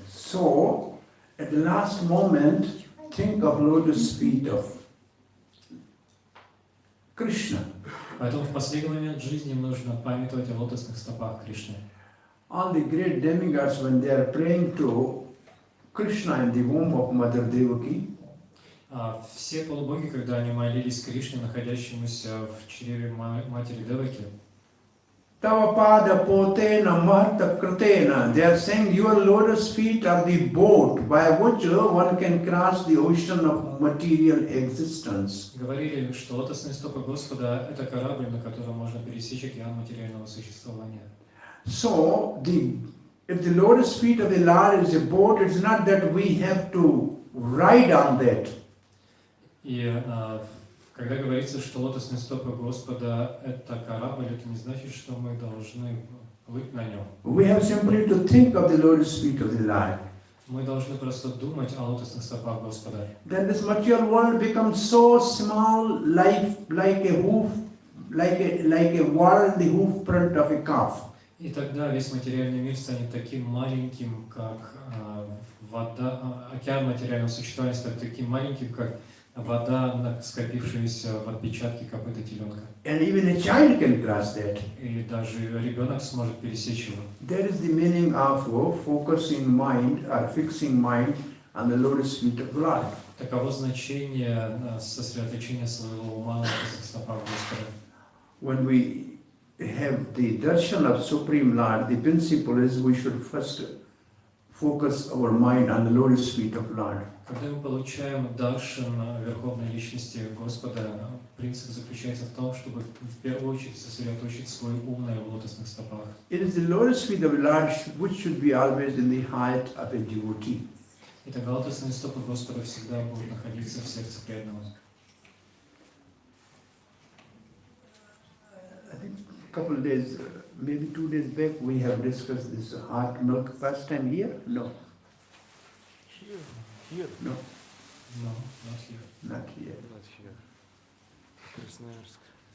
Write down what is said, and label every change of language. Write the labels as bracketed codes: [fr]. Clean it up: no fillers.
[en] So, at the last moment, think of lotus feet of Krishna. [ru] Поэтому в последний момент жизни нужно памятовать о лотосных стопах Кришны. [en] All the great demigods, when they are praying to Krishna in the womb of Mother Devaki, [ru] Все полубоги, когда они молились Кришне, находящемуся в чреве матери Деваки, [sa] Tavapada potena mahata kritena, [en] they are saying your lotus feet are the boat by which one can cross the ocean of material existence. [ru] говорили, что лотосные стопы Господа – это корабль, на котором можно пересечь океан материального существования. [en] So, if the lotus feet of the Lord is a boat, it's not that we have to ride on that. [ru] И когда говорится, что лотосные стопы Господа – это корабль, это не значит, что мы должны плыть на нем. [en] We have simply to think of the lotus feet of the Lord. [ru] Мы должны просто думать о лотосных стопах Господа. [en] Then this material world becomes so small, like a hoof, like a wall in the hoof print of a calf. [ru] И тогда весь материальный мир станет таким маленьким, как вода, океан материального существования станет таким маленьким, как вода, скопившаяся в отпечатке копыта теленка. [en] And even a child can cross that. [ru] И даже ребенок сможет пересечь его. [en] That is the meaning of focusing mind or fixing mind on the lotus feet of Lord. [ru] Таково значение сосредоточения своего ума на лотосных стопах Господа. [en] When we have the darshan of Supreme Lord, the principle is we should first focus our mind on the lotus feet of Lord. [ru] Когда мы получаем даршан Верховной Личности Господа, принцип заключается в том, чтобы в первую очередь сосредоточить свой ум на его лотосных стопах. [en] It is the lotus feet of Lord which should be always in the heart of a devotee. [ru] И тогда лотосные стопы Господа всегда будут находиться в сердце преданного. [en] I think a couple of days, maybe 2 days back, we have discussed this heart milk. First time here? No. Here. No, No, not here. not here. Not here. Красноярск.